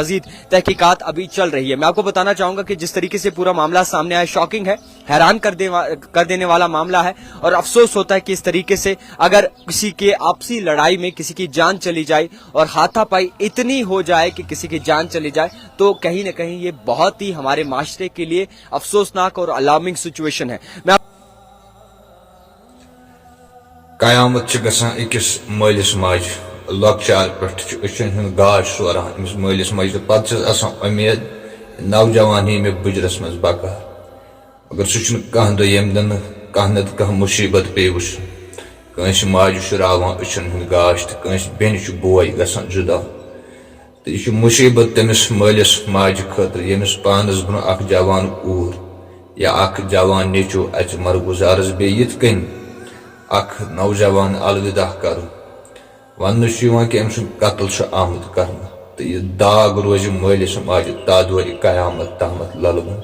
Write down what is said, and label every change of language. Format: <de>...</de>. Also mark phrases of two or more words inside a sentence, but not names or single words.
<ur>مزید تحقیقات ابھی چل رہی ہے. میں آپ کو بتانا چاہوں گا کہ جس طریقے سے پورا معاملہ سامنے آیا شاکنگ ہے, حیران کر دینے والا معاملہ ہے اور افسوس ہوتا ہے کہ اس طریقے سے اگر کسی کے آپسی لڑائی میں کسی کی جان چلی جائے اور ہاتھا پائی اتنی ہو جائے کہ کسی کی جان چلی جائے تو کہیں نہ کہیں یہ بہت ہی ہمارے معاشرے کے لیے افسوسناک اور</ur> <en>alarming situation</en> <ur>ہے.</ur> <ks>قیامت گژھان أکِس مٲلِس ماجہِ لۄکچار پٮ۪ٹھ چھُ أچھن ہُنٛد گاش سوران أمِس مٲلِس ماجہِ پتہٕ چھَس آسان اُمید نوجوان یی مےٚ بُجرس منٛز بقار مگر سُہ چھُنہٕ کانٛہہ دۄہ ییٚمہِ دۄہ نہٕ کانٛہہ نتہٕ کانٛہہ مُصیٖبت پیٚیہِ وٕچھُن. کٲنٛسہِ ماجہِ چھُ راوان أچھن ہُنٛد گاش تہٕ کٲنٛسہِ بیٚنہِ چھُ بوے گژھان جُدا تہٕ یہِ چھُ مُصیٖبت تٔمِس مٲلِس ماجہِ خٲطرٕ ییٚمِس پانس برٛونٛہہ اکھ جوان کوٗر یا اکھ جوان نیٚچوٗ اَژِ مرگُزارس بیٚیہِ یِتھ کٔنۍ اکھ نوجوان الوداع کرُن وننہٕ چھُ یِوان کہِ أمۍ سُنٛد قتل چھُ آمُت کرنہٕ تہٕ یہِ داغ روزِ مٲلِس ماجہِ تادورِ قیامت تامتھ للوُن.</ks>